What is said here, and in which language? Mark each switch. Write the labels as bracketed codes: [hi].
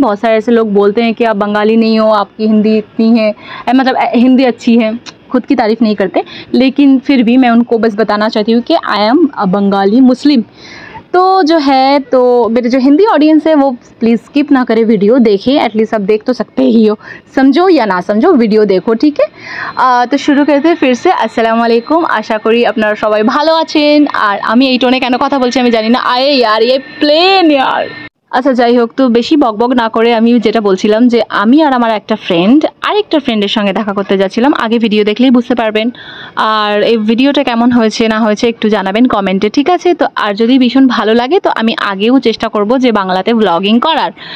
[hi] बहुत सारे ऐसे लोग बोलते हैं कि आप बंगाली नहीं हो, आपकी हिंदी इतनी है, मतलब हिंदी अच्छी है, खुद की तारीफ़ नहीं करते, लेकिन फिर भी मैं उनको बस बताना चाहती हूँ कि आई एम अ बंगाली मुस्लिम। तो जो है, तो मेरे जो हिंदी ऑडियंस है वो प्लीज़ स्किप ना करें, वीडियो देखें, एटलीस्ट आप देख तो सकते ही हो, समझो या ना समझो वीडियो देखो, ठीक है। तो शुरू करते हैं फिर से। [bn] अस्सलामु आलैकुम, आशा करी আপনারা সবাই ভালো আছেন। আর আমি এই টোনে কেন কথা বলছি আমি জানি না। [hi] আরে यार ये প্লেন यार। [bn] আচ্ছা যাই হোক, তো বেশি বকবক না করে আমি যেটা বলছিলাম যে আমি আর আমার একটা ফ্রেন্ড আরেকটা ফ্রেন্ডের সঙ্গে দেখা করতে যাচ্ছিলাম। আগে ভিডিও দেখলেই বুঝতে পারবেন। আর এই ভিডিওটা কেমন হয়েছে না হয়েছে একটু জানাবেন কমেন্টে, ঠিক আছে। তো আর যদি ভীষণ ভালো লাগে তো আমি আগেও চেষ্টা করব যে বাংলাতে ব্লগিং করার।